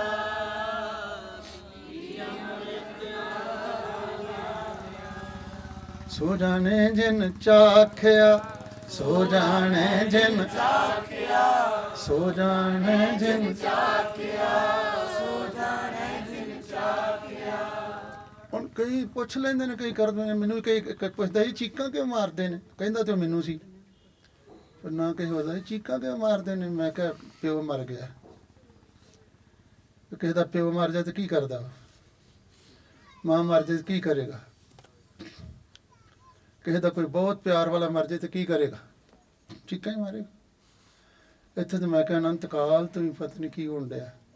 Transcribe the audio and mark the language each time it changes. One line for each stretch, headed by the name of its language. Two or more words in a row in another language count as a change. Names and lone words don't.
Punjabi: ਸੋ ਜਾਣੇ ਜਿਨ ਚਾਖਿਆ ਸੋ ਜਾਣੇ ਜਿਨ ਚਾਖਿਆ ਸੋ ਜਾਣੇ ਜਿਨ ਚਾਖਿਆ ਸੋ ਜਾਣੇ ਜਿਨ ਚਾਖਿਆ ਹੁਣ ਕਈ ਪੁੱਛ ਲੈਂਦੇ ਨੇ ਕਈ ਕਰਦੇ ਨੇ ਮੈਨੂੰ ਕਈ ਪੁੱਛਦਾ ਸੀ ਚੀਕਾਂ ਕਿਉਂ ਮਾਰਦੇ ਨੇ ਕਹਿੰਦਾ ਤੇ ਮੈਨੂੰ ਸੀ ਪਰ ਨਾ ਕਹੀ ਹੁੰਦਾ ਚੀਕਾਂ ਕਿਉਂ ਮਾਰਦੇ ਨੇ ਮੈਂ ਕਿਹਾ ਪਿਓ ਮਰ ਗਿਆ ਕਿਸੇ ਦਾ ਪਿਓ ਮਰ ਜਾਏ ਤਾਂ ਕੀ ਕਰਦਾ ਮਾਂ ਮਰ ਜਾਏ ਤਾਂ ਕੀ ਕਰੇਗਾ ਕਿਸੇ ਦਾ ਕੋਈ ਬਹੁਤ ਪਿਆਰ ਵਾਲਾ ਮਰ ਜਾਏ ਤਾਂ ਕੀ ਕਰੇਗਾ ਚੀਕਾਂ ਹੀ ਮਾਰੇਗਾ ਇੱਥੇ ਤਾਂ ਮੈਂ ਕਿਹਾ ਅਨੰਤ ਕਾਲ ਤੋਂ ਹੀ ਪਤਾ ਨਹੀਂ ਕੀ ਹੋਣ ਡਿਆ